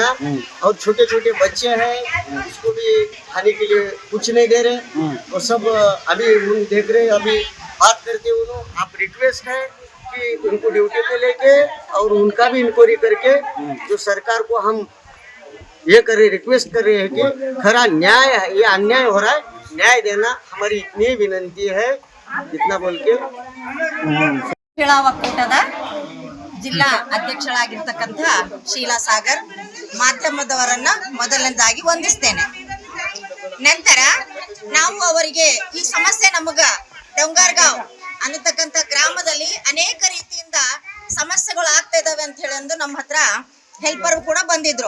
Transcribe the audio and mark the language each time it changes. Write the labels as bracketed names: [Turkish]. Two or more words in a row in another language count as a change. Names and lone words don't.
[Hindi] और छोटे छोटे बच्चे हैं, उसको भी खाने के लिए कुछ नहीं दे रहे, वो सब अभी देख रहे, अभी बात करते उन्होंने। आप रिक्वेस्ट है कि उनको ड्यूटी पे लेके और उनका भी इंक्वायरी करके जो सरकार को हम ये कर रहे, रिक्वेस्ट कर रहे हैं कि खरा न्याय है, ये अन्याय हो रहा है, न्याय देना हमारी इतनी विनंती है। इतना बोल के [Kannada] ಮಹಿಳಾ ಒಕ್ಕೂಟದ ಜಿಲ್ಲಾ ಅಧ್ಯಕ್ಷಳಾಗಿರ್ತಕ್ಕಂಥ ಶೀಲಾ ಸಾಗರ್ ಮಾಧ್ಯಮದವರನ್ನ ಮೊದಲನೇದಾಗಿ ವಂದಿಸ್ತೇನೆ. ನಂತರ ನಾವು ಅವರಿಗೆ ಈ ಸಮಸ್ಯೆ ನಮಗ ಡೊಂಗರ್ಗಾಂವ್ ಅನ್ನತಕ್ಕಂಥ ಗ್ರಾಮದಲ್ಲಿ ಅನೇಕ ರೀತಿಯಿಂದ ಸಮಸ್ಯೆಗಳು ಆಗ್ತಾ ಇದಾವೆ ಅಂತ ಹೇಳಿ ಅಂದು ನಮ್ಮ ಹತ್ರ ಹೆಲ್ಪರ್ ಕೂಡ ಬಂದಿದ್ರು.